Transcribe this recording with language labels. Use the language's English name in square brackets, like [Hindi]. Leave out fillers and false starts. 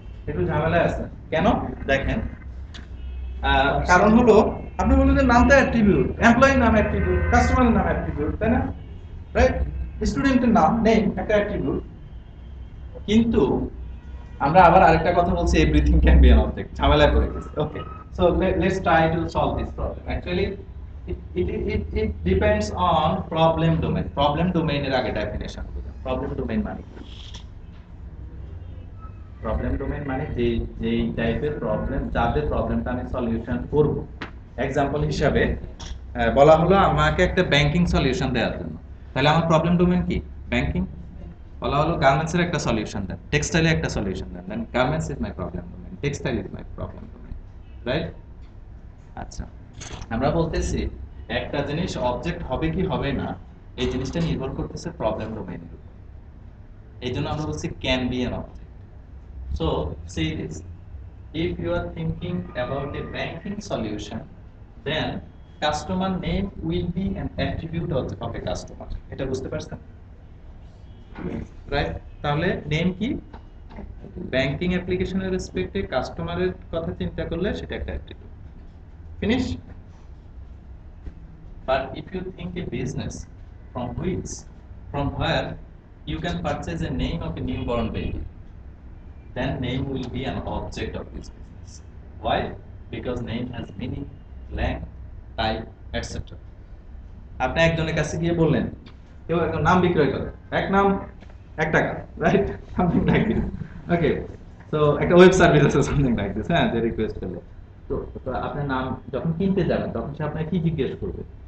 [Bangla] একটু ঝামেলায় আছে কেন দেখেন, কারণ হলো আপনি বললেন যে নামটা অ্যাট্রিবিউট, এমপ্লয়ির নাম অ্যাট্রিবিউট, কাস্টমারের নাম অ্যাট্রিবিউট, তাই না? রাইট? স্টুডেন্টের নাম নেম একটা অ্যাট্রিবিউট। কিন্তু আমরা আবার আরেকটা কথা বলছি, [English] everything can be an object, [Bangla] ঝামেলায় পড়ে গেছি। [English] Okay, so let's try to solve this problem. Actually it depends on problem domain. [Bangla] Problem domain এর আগে ডেফিনিশন বুঝুন। প্রবলেম ডোমেইন মানে কি? প্রবলেম ডোমেইন মানে যেই টাইপের প্রবলেম, যাদের প্রবলেমটা আমি সলিউশন করব। এক্সাম্পল হিসাবে বলা হলো আমাকে একটা ব্যাংকিং সলিউশন দেওয়ার জন্য, তাহলে আমার প্রবলেম ডোমেইন কি? ব্যাংকিং। বলা হলো গার্মেন্টসের একটা সলিউশন দেন, [English] টেক্সটাইলের একটা সলিউশন দেন, then garments is my problem domain, textile is my problem domain, right? [Bangla] আচ্ছা, আমরা বলতেছি একটা জিনিস অবজেক্ট হবে কি হবে না, এই জিনিসটা নির্ভর করতেছে প্রবলেম ডোমেইনের উপর। এই জন্য আমরা বলছি [English] Can be an object. So see this, if you are thinking about a banking solution, then customer name will be an attribute of a customer. [Bangla] এটা বুঝতে পারছেন? রাইট? তাহলে নেম কি? ব্যাংকিং অ্যাপ্লিকেশনের রেসপেক্টে কাস্টমারের কথা চিন্তা করলে সেটা একটা attribute. Finish? [English] But if you think a business from where you can purchase a name of a newborn baby, then name will be an object of this business. Why? Because name has meaning, length, type, etc. [Bangla] আপনি একজনের কাছে গিয়ে বললেন, কেউ একটা নাম বিক্রয় করে, এক নাম 1 টাকা, রাইট? [English] Something like this. [Bangla] ওকে, তো একটা ওয়েব সার্ভিস আছে [English] something like this, [Bangla] হ্যাঁ, যে রিকোয়েস্ট করলে, তো আপনার নাম যখন কিনতে যাবেন তখন সে আপনাকে কি জিজ্ঞেস করবে?